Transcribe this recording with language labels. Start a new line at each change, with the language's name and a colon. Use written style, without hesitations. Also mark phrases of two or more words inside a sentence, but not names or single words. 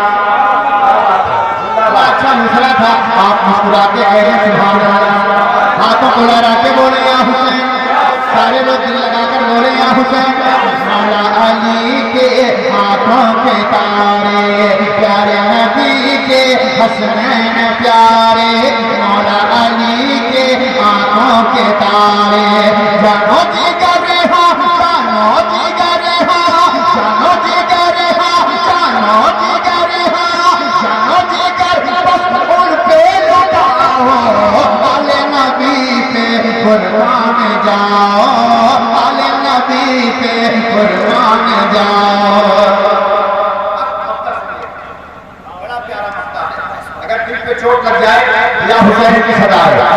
Urdu: اچھا مصرع تھا، آپ مسکرا کے کہہ رہے
Arabic: سبحان الله,
Urdu: ہاتھوں کو لہرا کے بولے
Arabic: يا حسين,
Urdu: سارے لوگ دل لگا کر بولے
Arabic: يا حسين.
Urdu: مولا علی کے ہاتھوں کے تارے، پیارے نبی کے حسنین پیارے، مولا علی کے آنکھوں کے تارے. جانو جگر ہا، جانو جگر ہا، جانو جگر ہا، جانو جگر ہا، جانو جگر, بس ان پہ لٹاؤ، آلِ نبی پہ قربان جاؤ، آلِ نبی پہ قربان جاؤ. بڑا پیارا مسئلہ ہے، اگر دل پہ چوٹ لگ جائے
Arabic: يا حسين
Urdu: کی صدا ہے.